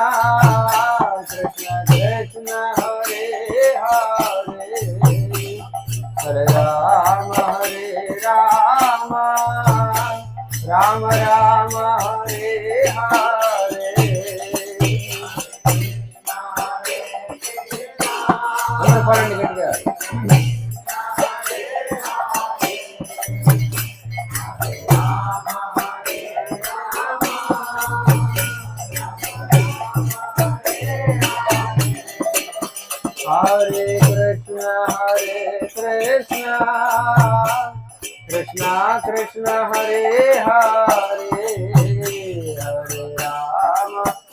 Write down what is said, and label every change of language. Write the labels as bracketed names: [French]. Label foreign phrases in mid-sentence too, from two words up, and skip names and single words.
[Sanskrit] कृष्ण हरे हरे हरे राम राम राम हरे हरे [Telugu] అందరూ పాడండి గట్టిగా [Sanskrit] हरे कृष्ण कृष्ण कृष्ण हरे हरे हरे राम